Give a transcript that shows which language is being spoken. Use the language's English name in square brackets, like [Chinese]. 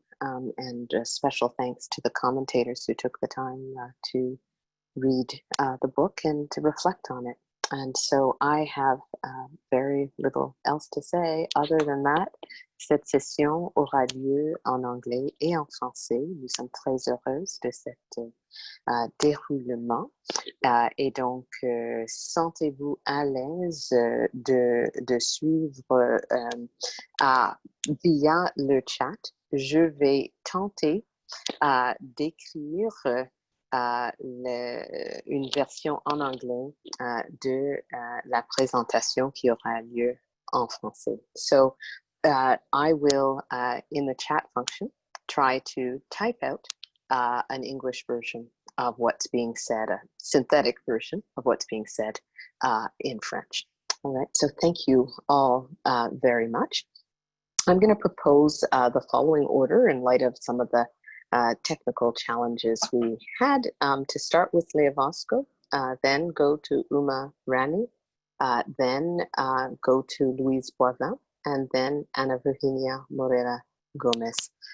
[English] and special thanks to the commentators who took the time to read the book and to reflect on it. And so I have very little else to say other than that. [French] Cette session aura lieu en anglais et en français. Nous sommes très heureuses de cet déroulement. Et donc, sentez-vous à l'aise de suivre via le chat. Je vais tenter d'écrire une version en anglais de la présentation qui aura lieu en français. [English] So I will, in the chat function, try to type out an English version of what's being said, a synthetic version of what's being said in French. All right, so thank you all very much. I'm going to propose the following order in light of some of the technical challenges we had, to start with Leah Vosko, then go to Rani, then go to Louise Boivin, and then Ana Virginia Moreira Gomes.